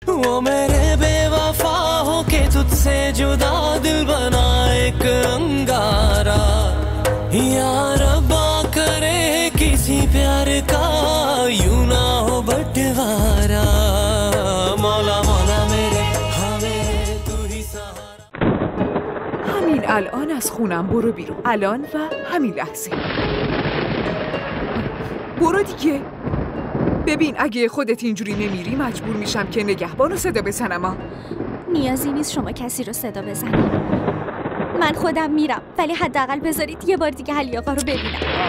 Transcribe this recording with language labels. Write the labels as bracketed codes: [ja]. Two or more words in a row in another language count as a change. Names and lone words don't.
[hi] वो मेरे बेवफा हो के तुझसे जुदा दिल बना एक अंगारा या रब्बा करे किसी प्यार का यूं ना हो बंटवारा मौला मौला मेरे हमें तू ही सहारा [fa] همین الان از خونم برو بیرون الان و همین لحظه برو دیگه ببین اگه خودت اینجوری نمیری مجبور میشم که نگهبانو صدا بزنم نیازی نیست شما کسی رو صدا بزنید من خودم میرم ولی حداقل بذارید یه بار دیگه علی آقا رو ببینم